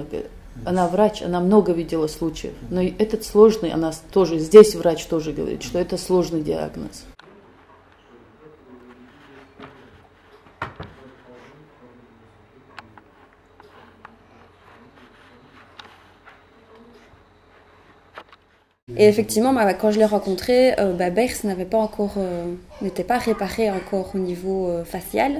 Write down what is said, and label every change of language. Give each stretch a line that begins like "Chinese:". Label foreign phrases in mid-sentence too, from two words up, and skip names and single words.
Russian: Она врач, она много видела случаев. Но этот сложный, она тоже, здесь врач тоже говорит, что это сложный диагноз.
French: Et effectivement, quand je l'ai rencontré, Bers n'était pas réparé encore au niveau facial.